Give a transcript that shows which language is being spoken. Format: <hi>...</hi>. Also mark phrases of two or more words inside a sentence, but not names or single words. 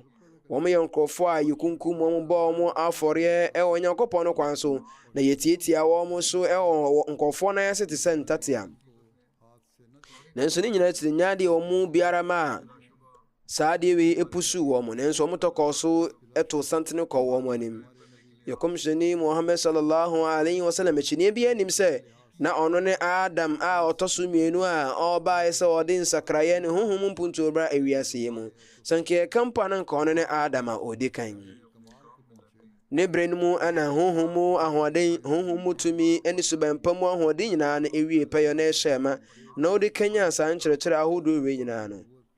<ak>Wɔn yɛ nkurɔfoɔ a yɛkunkum wɔn bɔ wɔn afɔreɛ ɛwɔ Nyankopɔn no kwan so, na yɛtiatia wɔn so ɛwɔ nkurɔfoɔ no ayɛ te sɛ ntatea. Nanso ne nyinaa tiri nyaade wɔn biara ma saa adeɛ wei epusu wɔn, nanso wɔn tɔkɔɔ so ɛto santene kɔ wɔn anim. Yɛ kɔmhyɛni Muhammad</ak> <ar>صلى الله عليه وسلم</ar> <ak>akyinnye bi anim sɛ na ɔno ne Adam a ɔtɔ so mmienu a ɔbaeɛ sɛ ɔde nsakraeɛ ne honhom mpuntuo bra ewiase yi mu. Sɛ nka yɛka mpo a na nka ɔno ne Adam a ɔdi kan. Ne berɛ no mu ana honhom mu ahoɔden, honhom mu tumi ne subanpa mu ahoɔden nyinaa no ewie pɛyɛ na ɛhyɛ ma, na ɔde kanya saa nkyerɛkyerɛ ahodoɔ wei nyinaa no.</ak>